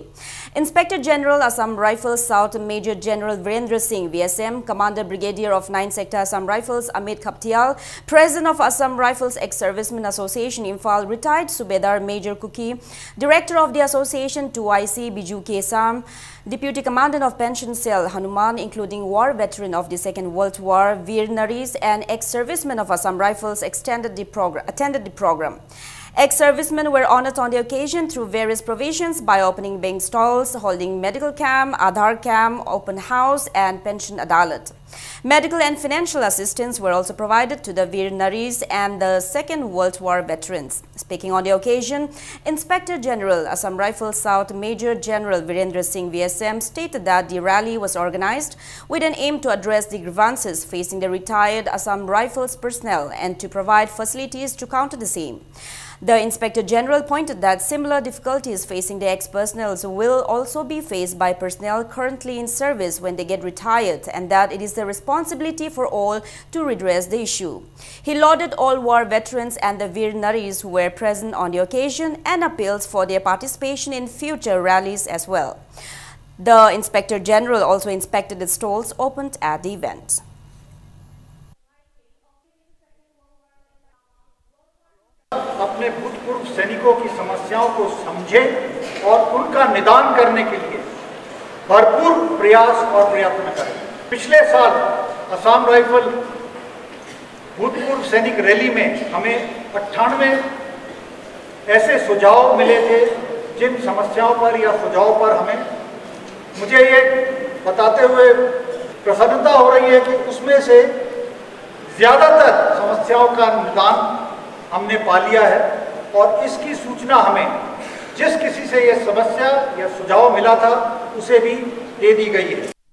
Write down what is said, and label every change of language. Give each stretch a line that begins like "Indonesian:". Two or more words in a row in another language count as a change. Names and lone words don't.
English: Inspector General Assam Rifles South Major General Virendra Singh, VSM, Commander Brigadier of 9th Sector Assam Rifles Amit Khaptial, President of Assam Rifles Ex-Servicemen Association Imphal, retired Subedar Major Kuki, Director of the Association 2IC Biju Kesam, Deputy Commandant of Pension Cell Hanuman, including war veteran of the Second World War, Veer Naris, and ex-servicemen of Assam Rifles attended the program. Ex-servicemen were honored on the occasion through various provisions by opening bank stalls, holding medical camp, Aadhaar camp, open house, and pension adalat. Medical and financial assistance were also provided to the Veer Naris and the Second World War veterans. Speaking on the occasion, Inspector General Assam Rifles South Major General Virendra Singh VSM stated that the rally was organized with an aim to address the grievances facing the retired Assam Rifles personnel and to provide facilities to counter the same. The Inspector General pointed that similar difficulties facing the ex-personnel will also be faced by personnel currently in service when they get retired, and that it is the responsibility for all to redress the issue. He lauded all war veterans and the Veer Naris who were present on the occasion and appeals for their participation in future rallies as well. The Inspector General also inspected the stalls opened at the event.
Hindi: अपने भूतपूर्व सैनिकों की समस्याओं को समझें और उनका निदान करने के लिए भरपूर प्रयास और प्रयत्न करें। पिछले साल असम राइफल भूतपूर्व सैनिक रैली में हमें 98 ऐसे सुझाव मिले थे जिन समस्याओं पर या सुझाव पर हमें मुझे ये बताते हुए प्रसन्नता हो रही है कि उसमें से ज़्यादातर समस्याओं का निदान हमने पा लिया है और इसकी सूचना हमें जिस किसी से ये समस्या या सुझाव मिला था उसे भी दे दी गई है।